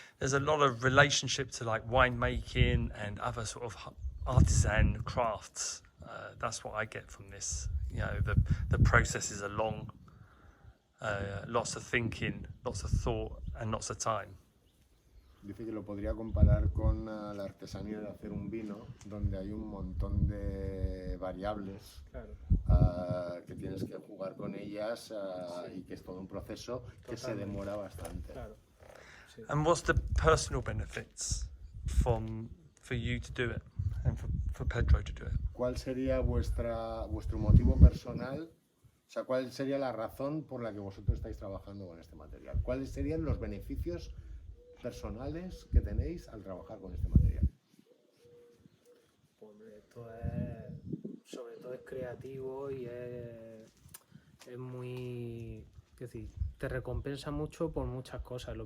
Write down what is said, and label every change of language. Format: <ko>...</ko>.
<en>There's a lot of relationship to like winemaking and other sort of artisan crafts. That's what I get from this. You know, the processes are long, lots of thinking, lots of thought, and lots of time.</en> <es>Dice que lo podría comparar con la artesanía de hacer un vino, donde hay un montón de variables. Claro. Que tienes que jugar con ellas y que es todo un proceso que se demora bastante. Claro. Sí.</es> <en>And what's the personal benefits for you to do it and for Pedro to do it?</en> <es>¿Cuál sería vuestro motivo personal? O sea, ¿cuál sería la razón por la que vosotros estáis trabajando con este material? ¿Cuáles serían los beneficios personales que tenéis al trabajar con este material? Pues esto es, sobre todo es creativo y es muy, es decir, te recompensa mucho por muchas cosas.</es>